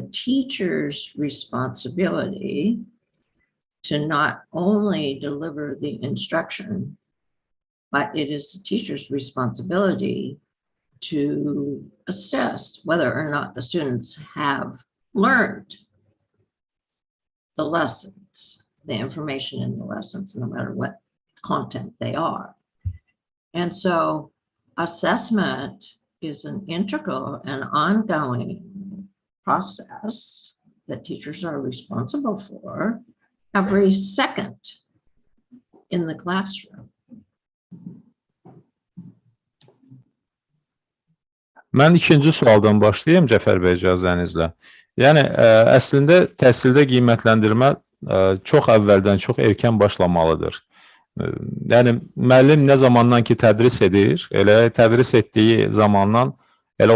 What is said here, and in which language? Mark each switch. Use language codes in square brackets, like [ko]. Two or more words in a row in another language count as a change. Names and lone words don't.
[en] teacher's responsibility to not only deliver the instruction, but it is the teacher's responsibility to assess whether or not the students have learned the lessons, the information in the lessons, no matter what content they are. And so assessment is an integral and ongoing process that teachers are responsible for every second in the classroom. [az] Mən ikinci sualdan başlayayım, Cəfər bəy, icazənizlə. Yəni, əslində təhsildə qiymətləndirmə çox əvvəldən, çox erkən başlamalıdır. Yəni, müəllim nə zamandan ki tədris edir, elə tədris etdiyi zamandan, elə